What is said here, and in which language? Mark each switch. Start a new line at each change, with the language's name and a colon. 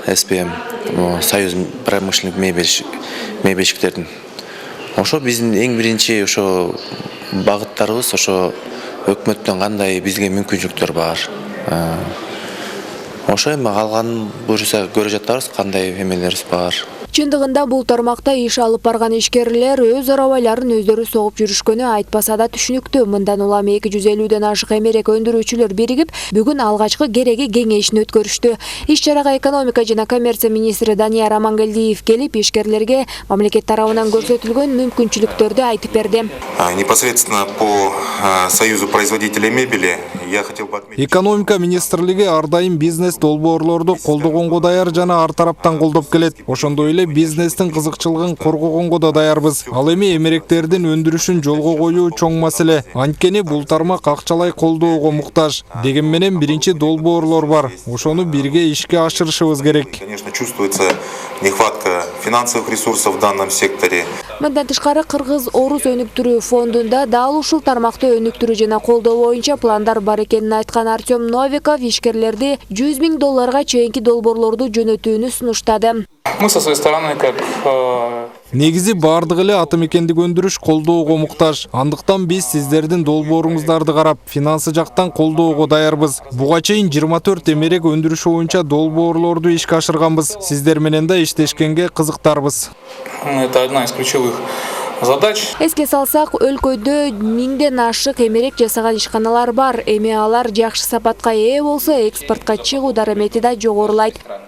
Russian: СПМ Союз промышленных мебельщиктердин.
Kyrgyz: Ошо биздин эң биринчи ошо багыттарыбыз, ошо өкмөттөн кандай бизге мүмкүнчүлүктөр бар. Ошо эми калганын буюрса көрө жатабыз, кандай эмелерибиз бар. Чындыгында бул тармакта иш алып барган ишкерлер өз арабайларын өздөрү согуп жүрүшкөнү айтпаса да түшүнүктүү. Мындан улам 250ден ашык эмерек өндүрүүчүлөр биригип, бүгүн алгачкы кереги кеңешин өткөрүштү. Иш-чарага экономика жана коммерция министри Данияр Амангелдиев келип, ишкерлерге мамлекет тарабынан көрсөтүлгөн мүмкүнчүлүктөрдү айтып берди.
Russian: Непосредственно по Союзу производителей мебели я хотел бы отметить.
Kyrgyz: Экономика министрлиги ар дайым бизнес долбоорлорду колдогонго даяр жана ар тараптан колдоп келет. Ошондой эле бизнестин кызыкчылыгын коргогонго да даярбыз. Ал эми эмеректердин өндүрүшүн жолго коюу чоң маселе. Анткени бул тармак акчалай колдоого муктаж. Деген менен биринчи долбоорлор бар. Ошону бирге ишке ашырышыбыз керек.
Russian: Конечно, чувствуется нехватка финансовых ресурсов в данном секторе.
Kyrgyz: Мындан тышкары Кыргыз Орус өнүктүрүү фондунда дал ушул тармакты өнүктүрүү жана колдоо боюнча пландар бар экенин айткан Артем Новиков ишкерлерди $100 000 чейинки долбоорлорду жөнөтүүнү сунуштады.
Russian: Мы со своей стороны как
Kyrgyz: Негизи бардык эле атамекендик өндүрүш колдоого муктаж. Андыктан биз сиздердин долбооруңуздарды карап, финансы жактан колдоого даярбыз. Буга чейин 24 эмерек өндүрүш боюнча долбоорлорду ишке ашырганбыз. Сиздер менен да иштешкенге кызыктарбыз.
Russian: это одна из ключевых задач.
Kyrgyz: Эске салсак, өлкөдө 1000ден ашык эмерек жасаган ишканалар бар. Эми алар жакшы сапатка ээ болсо, экспортко чыгуу дарамети да жогорулайт.